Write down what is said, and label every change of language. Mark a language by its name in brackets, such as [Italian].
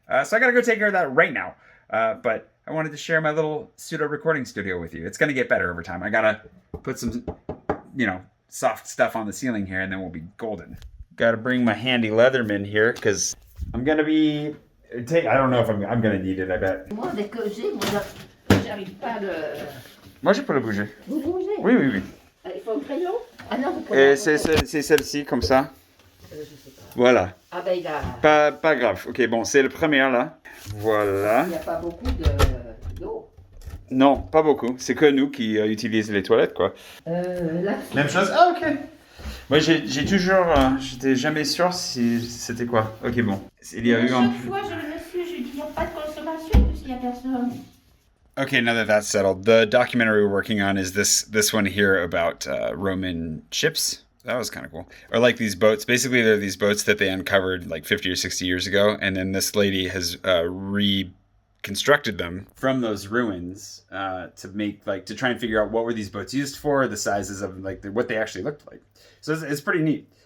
[English] So I gotta go take care of that right now. But I wanted to share my little pseudo recording studio with you. It's gonna get better over time. I gotta put some, soft stuff on the ceiling here, and then we'll be golden. Got to bring my handy Leatherman here because I'm gonna be. I don't know if I'm gonna need it. I bet. [French] Moi, dès que j'ai, j'arrive pas à le. Moi, je peux le bouger. Vous bougez? Oui. Il faut un crayon? Ah non, vous pouvez. C'est celle-ci comme ça. Je sais pas. Voilà. Ah ben il a. Pas grave. Ok, bon, c'est le premier là. Voilà. Il n'y a pas beaucoup d'eau. Non, pas beaucoup. C'est que nous qui utilisons les toilettes, quoi. Là. Même chose. Ah, ok. Moi, j'ai toujours, j'étais jamais sûr si c'était quoi. Ok, bon. Il y a eu un. Chaque fois, je le monsieur, je dis, il n'y a pas de consommation puisqu'il n'y a personne. [English] Okay, now that that's settled, the documentary we're working on is this one here about Roman ships. That was kind of cool. Or like these boats. Basically, they're these boats that they uncovered like 50 or 60 years ago, and then this lady has reconstructed them from those ruins to try and figure out what were these boats used for, the sizes of what they actually looked like. So it's pretty neat.